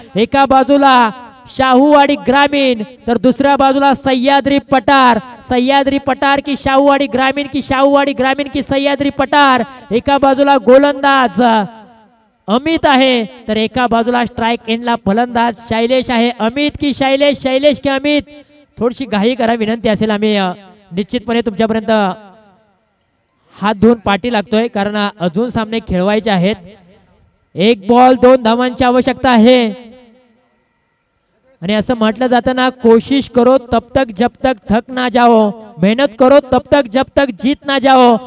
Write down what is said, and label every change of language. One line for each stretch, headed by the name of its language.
Marathi: एका बाजूला शाहूवाडी ग्रामीण तर दुसऱ्या बाजूला सह्याद्री पठार. सह्याद्री पठार की शाहूवाडी ग्रामीण की शाहूवाडी ग्रामीण की सह्याद्री पठार. एका बाजूला गोलंदाज अमित आहे तर एका बाजूला स्ट्राइक एंडला फलंदाज शैलेश आहे. अमित की शैलेश, शैलेश की अमित. थोडीशी घाई करा विनंती असेल. आम्ही निश्चितपणे तुमच्यापर्यंत हात धुवून पाठी लागतोय कारण अजून सामने खेळवायचे आहेत. 1 बॉल 2 धावांची आवश्यकता आहे. आणि असं म्हटलं जातं ना,
Hindi: कोशिश करो तब तक जब तक थक ना जाओ,
Marathi: मेहनत करो तब तक जब तक जीत ना जाओ.